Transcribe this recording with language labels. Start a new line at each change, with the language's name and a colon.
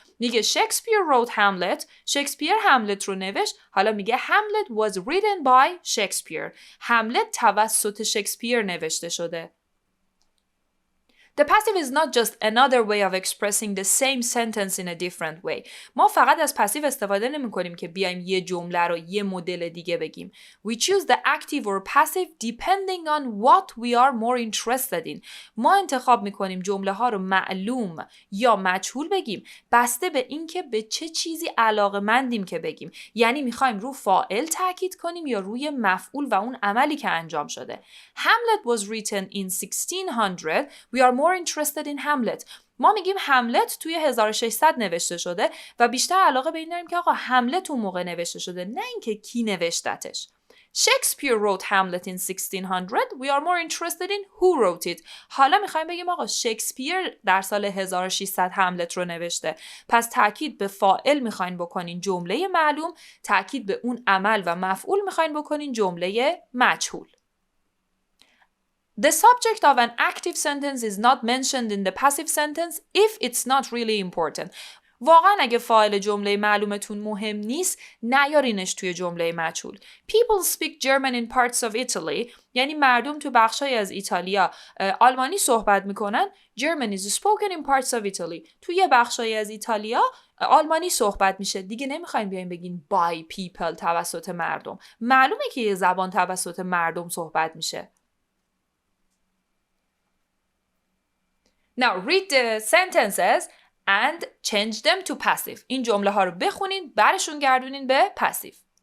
Persian: میگه شکسپیر
English: wrote Hamlet.
Persian: شکسپیر هملت رو نوشت. حالا میگه
English: Hamlet was written by Shakespeare.
Persian: هملت توسط شکسپیر نوشته شده.
English: The passive is not just another way of expressing the same sentence in a different way.
Persian: ما فقط از پسیو استفاده نمی کنیم که بیایم یه جمله رو یه مدل دیگه بگیم.
English: We choose the active or passive depending on what we are more interested in.
Persian: ما انتخاب می کنیم جمله ها رو معلوم یا مجهول بگیم بسته به اینکه به چه چیزی علاقه‌مندیم که بگیم. یعنی میخوایم رو فاعل تاکید کنیم یا روی مفعول و اون عملی که انجام شده.
English: Hamlet was written in 1600. We are more interested in Hamlet.
Persian: ما میگیم هملت توی 1600 نوشته شده و بیشتر علاقه به این داریم که آقا هملت اون موقع نوشته شده، نه اینکه کی نوشتتش.
English: Shakespeare wrote Hamlet in 1600. We are more interested in who wrote it.
Persian: حالا میخوایم بگیم آقا شکسپیر در سال 1600 هملت رو نوشته. پس تاکید به فاعل میخواین بکنین جمله معلوم، تاکید به اون عمل و مفعول میخواین بکنین جمله مجهول.
English: The subject of an active sentence is not mentioned in the passive sentence if it's not really important.
Persian: واقعا اگه فاعل جمله معلومتون مهم نیست نیارینش توی جمله مجهول.
English: People speak German in parts of Italy.
Persian: یعنی مردم تو بخشای از ایتالیا آلمانی صحبت میکنن.
English: German is spoken in parts of Italy.
Persian: توی بخشای از ایتالیا آلمانی صحبت میشه. دیگه نمیخوایم بیایم بگین
English: by people
Persian: توسط مردم. معلومه که یه زبان توسط مردم صحبت میشه.
English: Now read the sentences and change them to passive.
Persian: این جمله ها رو بخونین برشون گردونین به passive.